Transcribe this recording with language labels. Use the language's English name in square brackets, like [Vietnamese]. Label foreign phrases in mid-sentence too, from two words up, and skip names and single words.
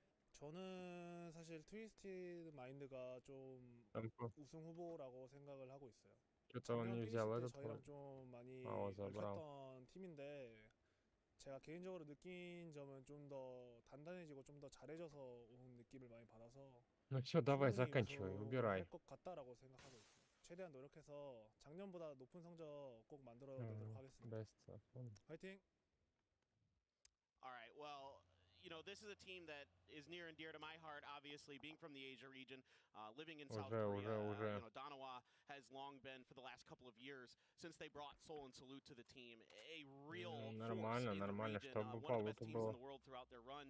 [Korean] 저는 사실 트위스티드 마인드가 좀 우승 후보라고 생각을 하고 있어요. 작년 PGC 때 저희랑 좀 많이 얽혔던 팀인데 제가 개인적으로 느낀 점은 좀 더 단단해지고 좀 더 잘해져서 온 느낌을 많이 받아서 [Russian] Ну все, давай заканчивай, убирай. [Korean] 할 것 같다라고 생각하고 있습니다. 최대한 노력해서 작년보다 높은 성적 꼭 만들어내도록 하겠습니다. 화이팅! [English] All right, well, you know, this is a team that is near and dear to my heart, obviously, being from the Asia region, living in South Korea. You know, Donawa has long been, for the last couple of years, since they brought Seoul and Salute to the team, a real force in the region, one of the best teams in the world throughout their runs.